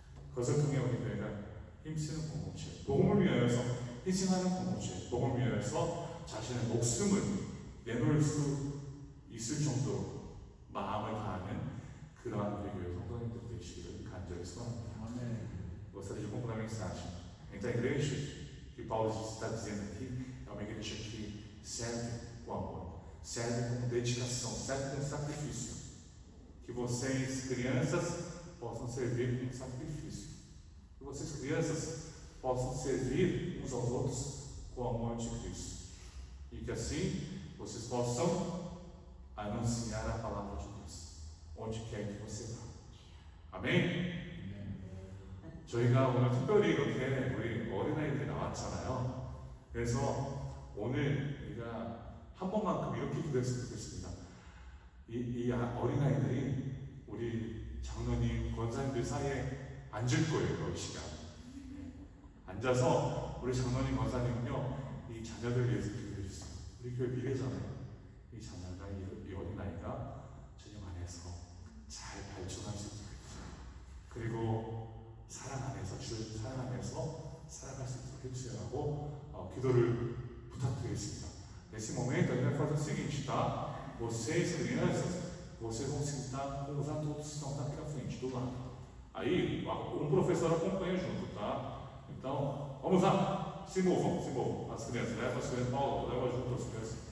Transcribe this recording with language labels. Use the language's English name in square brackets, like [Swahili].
[Korean] 그것을 통해 우리 교회가 힘쓰는 공동체, 복음을 위하여서 희생하는 공동체, 복음을 위하여서 자신의 목숨을 내놓을 수 있을 정도로 마음을 다하는 그러한 우리 교회 성도님들 되시기를 간절히 소원합니다. [Portuguese] Gostaria de concluir a mensagem. Então a igreja que Paulo está dizendo aqui é uma igreja que serve com amor, serve com dedicação, serve com sacrifício. Que vocês, crianças, possam servir com sacrifício. Que vocês, crianças, possam servir uns aos outros com o amor de Cristo. E que assim vocês possam anunciar a palavra de Deus, onde quer que você vá. Amém? [Korean] 저희가 오늘 특별히 이렇게 우리 어린아이들이 나왔잖아요. 그래서 오늘 우리가 한 번만큼 이렇게 기도했으면 좋겠습니다. 이 어린아이들이 우리 장로님, 권사님들 사이에 앉을 거예요. 이 시간 앉아서 우리 장로님, 권사님은요 이 자녀들 위해서 기도해 주세요. 우리 교회 미래잖아요. 이 자녀가, 이 어린아이가 주님 안에서 잘 발전할 수 있도록 해주세요. 그리고 사랑 안에서, 주의 사랑 안에서 살아갈 수 있도록 해주시라고 기도를 부탁드리겠습니다. [Portuguese] Nesse momento, a gente vai fazer o seguinte, tá? Vocês, crianças, vocês vão sentar com os adultos que estão aqui na frente, do lado. Aí, um professor acompanha junto, tá? Então, vamos lá, se movam, as crianças, leva as crianças, Paulo, leva junto as crianças.